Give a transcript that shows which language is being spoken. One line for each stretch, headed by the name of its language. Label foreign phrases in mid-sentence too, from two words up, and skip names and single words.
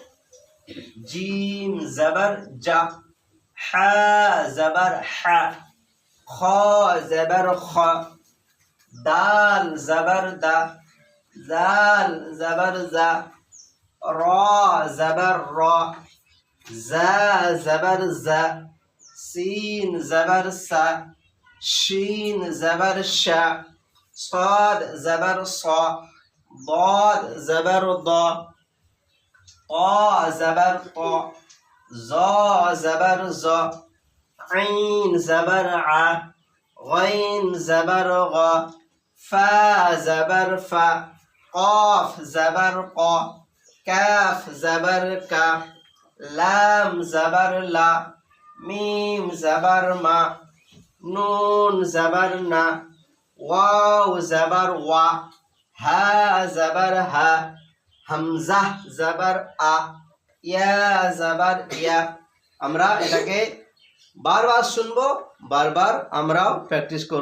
Arabic: جيم زبر جا، حا زبر حا، خ زبر خ، دال زبر دا، ذال زبر ذا، ر زبر ر، زا زبر زا، سين زبر سا، شين زبر شا, صاد زبر صا، ضاد زبر ضا، طا زبر طا، زا زبر زا، عين زبر ع، غين زبر غا، فا زبر فا، قاف زبر قا، كاف زبر كا، لام زبر لا، ميم زبر ما، نون زبر نا، واو زبر وا، ها زبر ها، همزة زبر ا، يا زبر يا.
Bangla: আমরা এটাকে বারবার শুনবো, বারবার আমরাও প্র্যাকটিস করব।